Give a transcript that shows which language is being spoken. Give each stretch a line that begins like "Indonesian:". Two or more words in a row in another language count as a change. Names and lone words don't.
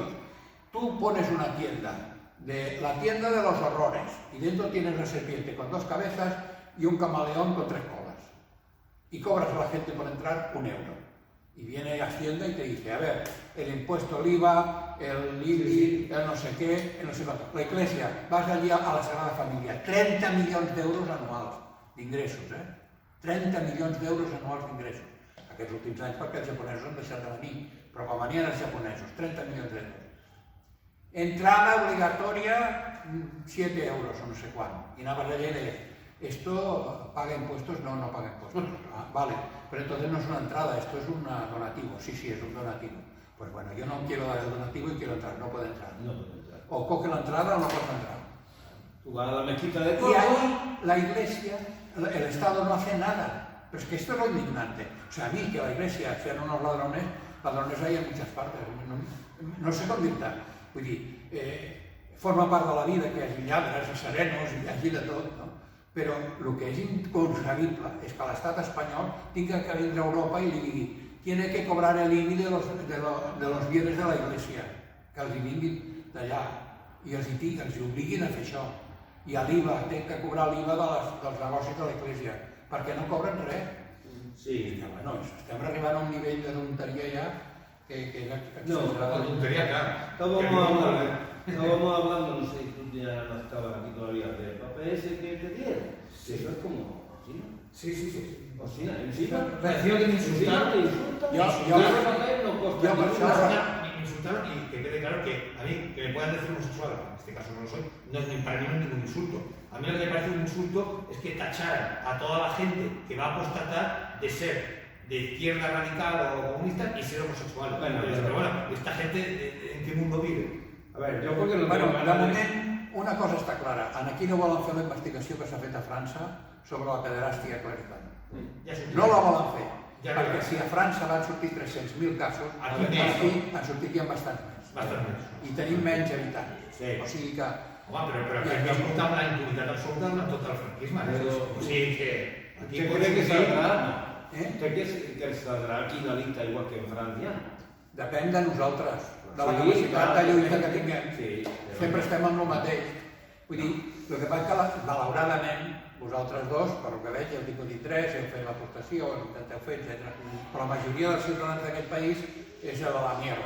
Spanish: Tú pones una tienda, la tienda de los horrores, y dentro tienes la serpiente con 2 cabezas y un camaleón con 3 colas. Y cobras a la gente por entrar 1 euro. Y viene Hacienda y te dice, a ver, el impuesto, el IVA, el IBI, el no sé qué, el no sé cuánto. La Iglesia, vas allí a la Sagrada Família,
Catalan: 30 milions d'euros anuals d'ingressos, 30 milions d'euros anuals d'ingressos. Aquests últims anys perquè els japonesos han deixat de venir, però quan venien els japonesos, 30 milions d'euros.
Spanish: Entrada obligatoria, 7 euros o no sé cuánto. Y nada más allá de esto paga impuestos, no, no paga impuestos. Ah, vale, pero entonces no es una entrada, esto es un donativo. Sí, sí, es un donativo. Pues bueno, yo no quiero dar el donativo y quiero entrar, no puedo entrar. No puede entrar. O coge la entrada o no puedo entrar. Tú vas a la mezquita de Y Córdoba. ahí la Iglesia, el Estado no hace nada. Pero es que esto es lo indignante. O sea, a mí que la Iglesia sean unos ladrones hay en muchas partes.
Catalan: No sé com dir-te. Vull dir, forma part de la vida que hi hagi lladres, serenos, hi hagi de tot, no? Però el que és inconcebible és que l'estat espanyol tingui que vindre a Europa i li digui
Spanish: tiene que cobrar el IBI de los bienes de la Iglesia,
Catalan: que els hi vinguin d'allà i els hi obliguin a fer això. I a l'IVA, té que cobrar l'IVA dels negocis de la Iglesia, perquè no cobren res. Sí. Bueno, estem arribant a un nivell de tonteria ja que
Spanish: No, La tontería, claro. Estábamos hablando, no sé si tú ya no estabas aquí todavía, del papel ese que te dieron. Sí. Eso es como cocina. Sí. Cocina, encima. Pareció que me insultaron. Te insultan. Yo- Ese papel no costa yo- ninguna. Me insultaron y que quede claro que a mí, que me puedan decir homosexual, en este caso no lo soy, no es para mí no es ningún insulto. A mí lo que me parece un insulto es que tacharan a toda la gente que va a apostatar de ser de izquierda radical o comunista y ser homosexual. Bueno, pero bueno, ¿esta gente en qué mundo vive? A ver, yo porque no Bueno, tengo de ganas de...
Catalan: moment, una cosa està clara. Aquí no volen fer la investigació que s'ha fet a França sobre la pederàstia clerical.
Spanish: Ya es un
Catalan: No la volen fer, Ja perquè veuràs. si a França van sortir 300.000 casos, Aquí aquí en sortirien bastants més. Bastant més. I tenim menys habitants. Sí. O sigui que... Home, però que aquí es portava una impunitat absoluta durant tot el franquisme. O sigui que... Aquí
Spanish: ¿Usted
Catalan: pot
Spanish: cree que
Catalan: sortir-
Spanish: saldrá? Eh? ¿Usted cree que saldrá aquí la lista igual que en Francia?
Catalan: Depèn de nosaltres, de la Sí, capacitat clar. de lluita que tinguem. Sí. Sempre estem amb el mateix. Vull dir, el que passa que malauradament vosaltres dos, per el que veig, heu tingut interès, heu fet l'aportació, heu intenteu fer, etc. Però la majoria dels ciutadans d'aquest país és de la mierda.